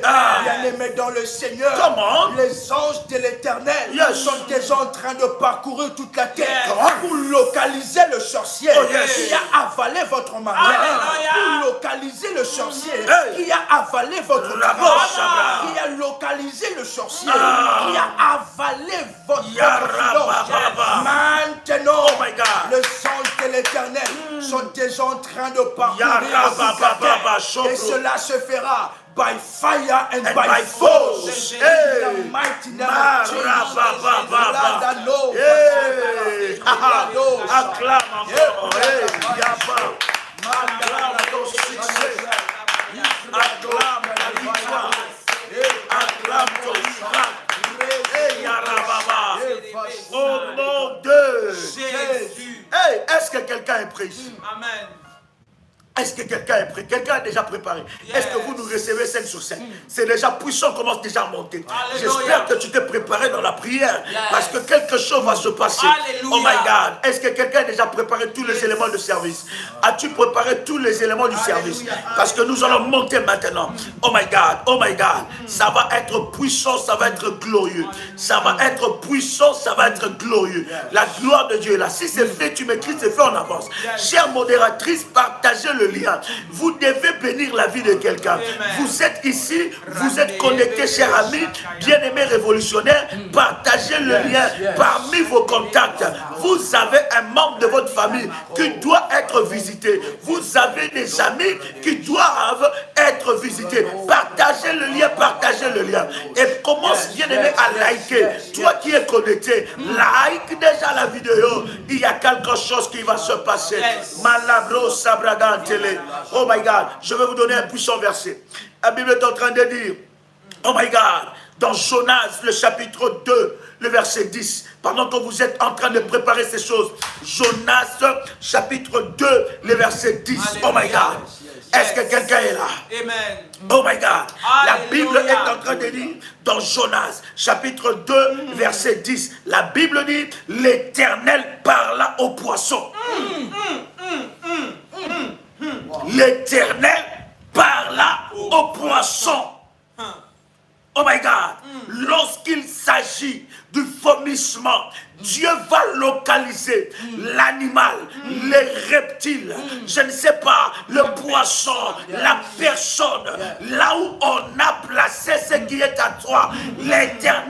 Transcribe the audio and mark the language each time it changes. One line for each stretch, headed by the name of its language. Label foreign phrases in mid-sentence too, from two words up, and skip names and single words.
French: Bien-aimé dans le Seigneur, les anges de l'Éternel sont déjà en train de parcourir toute la terre pour localiser le sorcier qui a avalé votre mariage, pour localiser le sorcier qui a avalé votre mariage, qui a localisé le sorcier qui a avalé votre finance. Maintenant, les anges de l'Éternel sont déjà en train de parcourir toute la terre, et cela se fera
English: by fire and by force. The mighty name of Jesus.
French: Acclame encore. Acclame ton succès. Acclame ta victoire. Acclame ton miracle. Au nom de Jésus. Est-ce que quelqu'un est prêt? Amen. Est-ce que quelqu'un est prêt? Quelqu'un a déjà préparé? Est-ce que vous nous recevez scène sur scène? C'est déjà puissant, commence déjà à monter. J'espère que tu t'es préparé dans la prière parce que quelque chose va se passer. Alléluia.
English: Oh my God.
French: Est-ce que quelqu'un a déjà préparé tous les éléments de service? As-tu préparé tous les éléments du service? Parce que nous allons monter maintenant.
English: Oh my God. Oh my God.
French: Ça va être puissant, ça va être glorieux. Ça va être puissant, ça va être glorieux. La gloire de Dieu est là. Si c'est fait, tu m'écris, c'est fait en avance. Chère modératrice, partagez le lien. Vous devez bénir la vie de quelqu'un. Vous êtes ici, vous êtes connectés, chers amis, bien-aimés révolutionnaires. Partagez le lien parmi vos contacts. Vous avez un membre de votre famille qui doit être visité. Vous avez des amis qui doivent être visités. Partagez le lien, partagez le lien. Et commence, bien-aimé, à liker. Toi qui es connecté, like déjà la vidéo. Il y a quelque chose qui va se passer. Malabro Sabragante.
English: Oh my God,
French: je vais vous donner un puissant verset. La Bible est en train de dire,
English: oh my God,
French: dans Jonas, le chapitre 2, le verset 10, pendant que vous êtes en train de préparer ces choses, Jonas, chapitre 2, le verset 10,
English: oh my God,
French: est-ce que quelqu'un est là? Amen.
English: Oh my God,
French: la Bible est en train de dire, dans Jonas, chapitre 2, verset 10, la Bible dit, l'Éternel parla aux poissons. L'Éternel parla aux poissons.
English: Oh my God.
French: Lorsqu'il s'agit du vomissement, Dieu va localiser l'animal, les reptiles, je ne sais pas, le poisson, la personne, là où on a placé ce qui est à toi.